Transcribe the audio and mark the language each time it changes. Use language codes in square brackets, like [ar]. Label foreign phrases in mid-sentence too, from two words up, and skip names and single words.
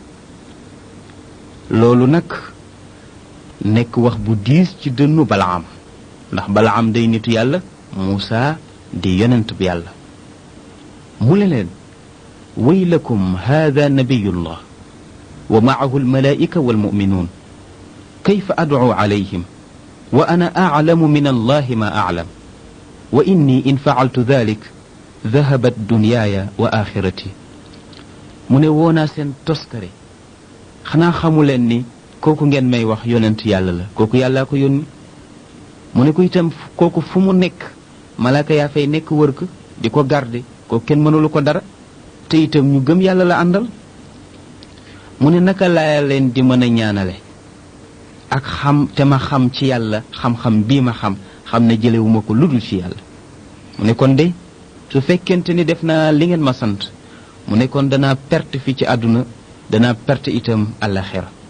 [wo] loolu nag nekk wax bu diis ci dënnu Balaam ndax Balaam day nitu yàlla Muusa di yonent bi yàlla mu ne leen [ar] ويلكم هذا نبي الله ومعه الملائكة والمؤمنون كيف أدعو عليهم وأنا أعلم من الله ما أعلم وإني إن فعلت ذلك ذهبت دنياي وآخرتي [wo] mu ne woonaa seen toskare xanaa xamu leen ni kooku ngeen may wax yonent yàlla la kooku yàllaa ko yónni mu ne ko itam kooku fu mu nekk malaaka yaa fay nekk wër ko di ko garde kooku kenn mënulu ko dara te itam ñu gëm yàlla la àndal mu ne naka laa leen di mën a ñaanale ak xam te ma xam ci yàlla xam-xam bii ma xam ne jëlewuma ko ludul ci yàlla mu ne kon de su fekkente ni def naa li ngeen ma sant mu ne kon danaa perte fi ci àdduna danaa perte itam àllaxira